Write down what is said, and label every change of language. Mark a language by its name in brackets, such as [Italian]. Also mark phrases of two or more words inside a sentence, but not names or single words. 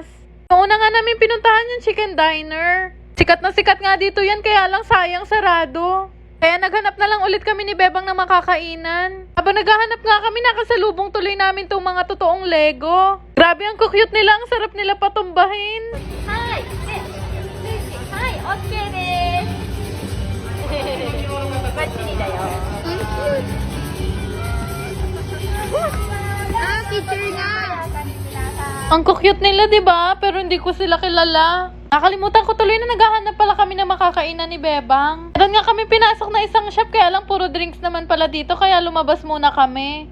[Filipino] Noong una nga namin pinuntahan yung chicken diner. Sikat na sikat nga dito yan, kaya lang sayang sarado. Kaya naghanap na lang ulit kami ni Bebang ng makakainan. Habang naghahanap nga kami, nakasalubong tuloy namin tong mga totoong Lego. Grabe ang cute nila, ang sarap nila patumbahin. [English] Hi! Hi! Okay です。 [Japanese] バッチリだよ。 [Filipino] picture na! Ang cute nila, diba? Pero hindi ko sila kilala. Nakalimutan ko tuloy na naghahanap pala kami ng makakainan ni Bebang. Meron nga kami pinasok na isang shop, kaya lang puro drinks naman pala dito, kaya lumabas muna kami.